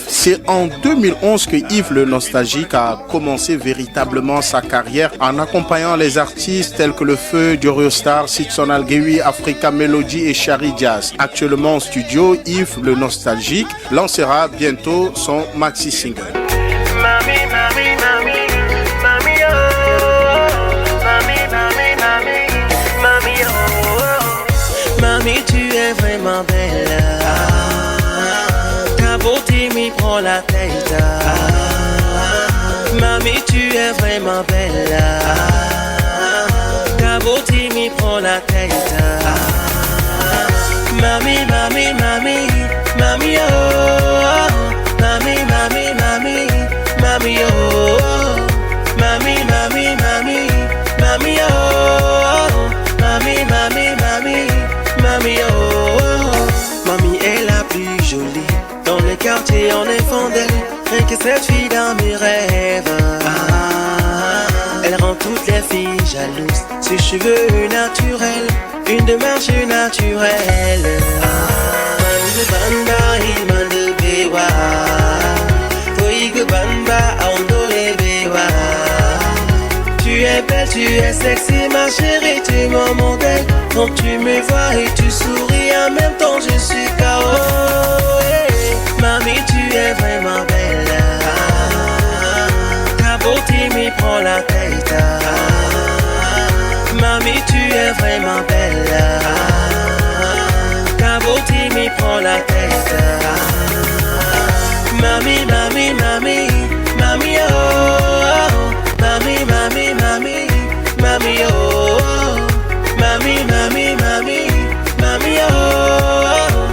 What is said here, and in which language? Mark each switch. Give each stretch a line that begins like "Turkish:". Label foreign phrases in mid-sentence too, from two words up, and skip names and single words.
French: C'est en 2011 que Yves le Nostalgique a commencé véritablement sa carrière en accompagnant les artistes tels que Le Feu, Jorio Star, Sidson Algewi, Africa Melody et Shari Jazz. Actuellement en studio, Yves le Nostalgique lancera bientôt son maxi-single. Mami, mami, mami, mami, Mami, tu es vraiment belle. Ta beauté m'y prend la tête. Mami, tu es vraiment belle. Ta beauté m'y prend la tête. Mami, mami, mami, mami, oh. Mami, mami, mami, mami, oh. Mami, mami, mami, mami, oh. Mami, mami, mami, mami, oh. Mami est la plus jolie. Dans le quartier on est fond d'elle. Rien que cette fille dans mes rêves. Elle rend toutes les filles jalouses. Ses cheveux naturels, une démarche naturelle.
Lingala: Mande banda mande bewa. Foigue banda ondole bewa.
French: Tu es belle, tu es sexy, ma chérie, tu es mon modèle. Quand tu me vois et tu souris, en même temps je suis KO. Hey, mami, tu es vraiment belle. Ta beauté me prend la tête. Mami, tu es vraiment belle. Ta beauté me prend la tête. Mami, mami, mami, mami, oh. Mami, mami, mami, mami, oh. Mami, mami, mami, mami, oh.